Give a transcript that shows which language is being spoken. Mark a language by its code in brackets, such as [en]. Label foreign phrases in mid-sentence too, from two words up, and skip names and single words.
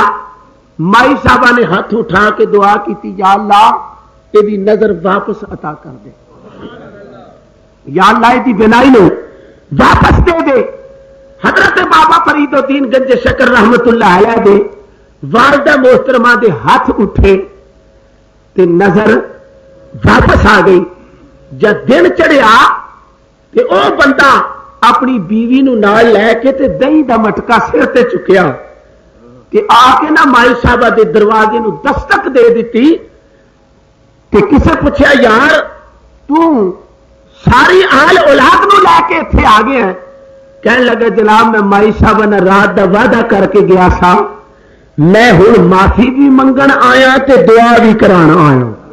[ur] مائی صاحبہ نے ہاتھ اٹھا کے دعا کی، یا اللہ یہ نظر واپس عطا کر دے، یا اللہ یہ بینائی نو واپس دے دے. [pa] حضرت بابا فرید الدین گنج شکر رحمت اللہ علیہ دے والدہ محترمہ دے ہاتھ اٹھے تے نظر واپس آ گئی. جب دن چڑھیا تے او بندہ اپنی بیوی نو نال لے کے تے دہی دا مٹکا سر تے چکیا تے آ کے نہ مائی صاحبہ دے دروازے نو دستک دے دیتی. تے کسے پوچھا یار تو ساری آل اولاد نو لے کے اتنے آ گیا ہے؟ کہنے لگا جناب میں مائی صاحبہ نے رات دا وعدہ کر کے گیا سا، میں ہوں معافی بھی منگن آیا تے دعا بھی کرانا آیا.